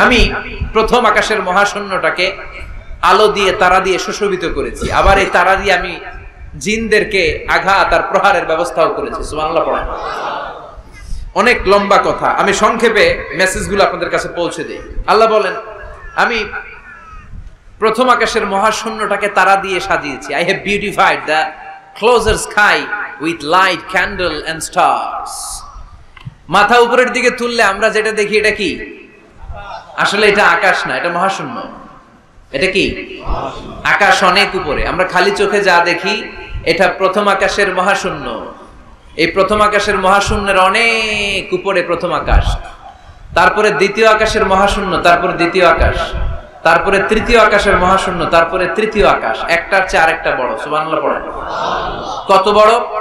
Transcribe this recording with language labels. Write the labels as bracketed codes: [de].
[bn] আমি প্রথম আকাশের মহাশূন্যটাকে আলো দিয়ে তারা দিয়ে সুশোভিত করেছি, আবার এই তারা দিয়ে আমি জিনদেরকে আঘাত আর প্রহারের ব্যবস্থাও করেছি। সুবহানাল্লাহ পড়েন। অনেক লম্বা কথা, আমি সংক্ষেপে মেসেজগুলো আপনাদের কাছে পৌঁছে দিই। আল্লাহ বলেন আমি প্রথম আকাশের মহাশূন্যটাকে তারা দিয়ে সাজিয়েছি। [en] I have beautified the closer sky with light, candle and stars. [bn] মাথা উপরের দিকে তুললে আমরা যেটা দেখি এটা কি? আসলে এটা আকাশ না, এটা মহাশূন্য। এটা কি? আকাশ অনেক উপরে, আমরা খালি চোখে যা দেখি এটা প্রথম আকাশের মহাশূন্য। এই প্রথম আকাশের মহাশূন্যের অনেক উপরে প্রথম আকাশ, তারপরে দ্বিতীয় আকাশের মহাশূন্য, তারপরে দ্বিতীয় আকাশ, তারপরে তৃতীয় আকাশের মহাশূন্য, তারপরে তৃতীয় আকাশ। একটার চেয়ে আরেকটা বড়। সুবহানাল্লাহ পড়েন। কত বড়?